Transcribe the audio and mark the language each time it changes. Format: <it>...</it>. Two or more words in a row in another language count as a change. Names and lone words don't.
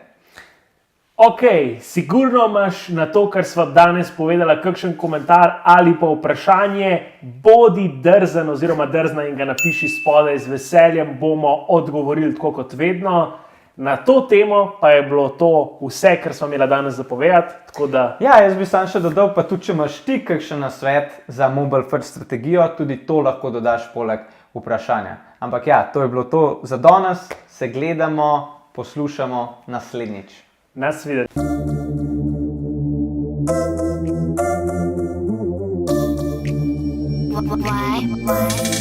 <sl>Ok, sigurno imaš na to, kar sva danes povedala, kakšen komentar ali pa vprašanje, bodi drzen oziroma drzna in ga napiši spodaj, z veseljem bomo odgovorili tako kot vedno. Na to temo pa je bilo to vse, kar smo imeli danes zapovedati. Ja, jaz bi sam še dodal, pa tudi če imaš ti kakšen nasvet za</sl> <en>mobile first</en> <sl>strategijo, tudi to lahko dodaš poleg vprašanja. Ampak ja, to je bilo to za danes, se gledamo, poslušamo naslednjič. Nasvidenje.</sl> <en>Why?</en>